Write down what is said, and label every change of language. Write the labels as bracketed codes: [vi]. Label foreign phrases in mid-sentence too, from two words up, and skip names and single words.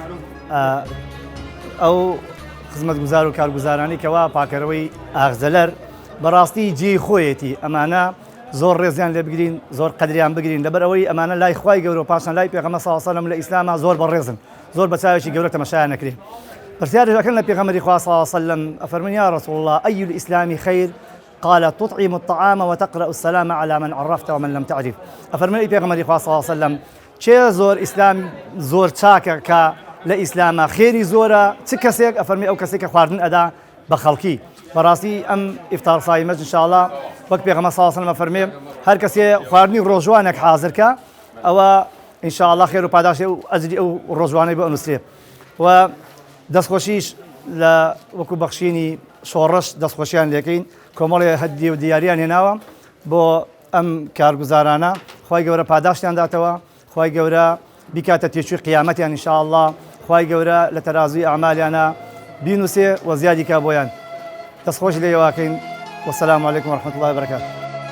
[ckb] ئەو خزمەتگوزار و کارگوزارانی کەوا پاکەرەوەی ئاغجەلەر بەڕاستی جێی خۆیەتی ئەمانە زۆر ڕێزیان لێ بگرین زۆر قەدریان بگرین لەبەر ئەوەی ئەمانە لای خوای گەورە و پاشان لای پێغەمبەر [ar] صلی الله علیه و سلم [ckb] لە ئیسلامە زۆر بەڕێزن زۆر بە چاوێکی گەورە تەماشایان نەکرێ. پرسیارەکەن لە پێغەمبەری خوا [ar] صلی الله علیه و سلم [ckb] ئەفەرموون [ar] یا رسول الله أي الإسلام خير؟ قال تطعم الطعام وتقرأ السلام على من عرفت ومن لم تعرف. [ckb] أفرمي بيغمبري [ar] صلى الله عليه وسلم [ckb] چه زور إسلام زور چاکە کە لە ئیسلامە خێری زۆرە چ کەسێک ئەفەرمی ئەو کەسێک کە خواردن ئەدا بە خەڵکی. بەڕاستی ئەم ئیفتارسایی مەج انشاءالله وەک پێغەمبەر [ar] صلی الله عليه وسلم [ckb] ئەفەرمێ هەر کەسێ خواردنی ڕۆژوانێک حازرکە ئەوە انشاءالله خێر و پاداشی و ئەجری ئەو ڕۆژوانەی بۆ ئەنووسێ. و دەستخۆشیش لە وەکو بەخشینی شۆڕش دەستخۆشیان لێکەین کۆمەڵی هەدی و دیاریان هێناوە بۆ ئەم کارگوزارانە خوای گەورە پاداشتیان داتەوە خوای گەورە بکاتە تێچووی قیامەتیان ئینشاءالله خوای گەورە لە تەرازوی ئەعمالیانە بینوسێ و زیادی کا بۆیان دەستخۆش لێ واکەین. [ar] والسلام عليكم ورحمة الله وبركاته.